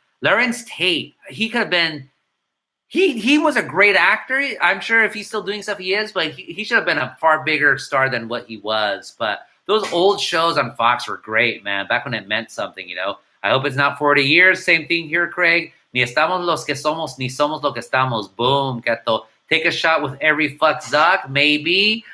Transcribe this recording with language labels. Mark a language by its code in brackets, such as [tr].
[en] Lawrence Tate, he could have been, he was a great actor. I'm sure if he's still doing stuff, he is, but he should have been a far bigger star than what he was. But those old shows on Fox were great, man, back when it meant something, I hope it's not 40 years. Same thing here, Craig. [es] Ni estamos los que somos, ni somos lo que estamos. [en] Boom, Keto. Take a shot with every fuck Zuck, maybe.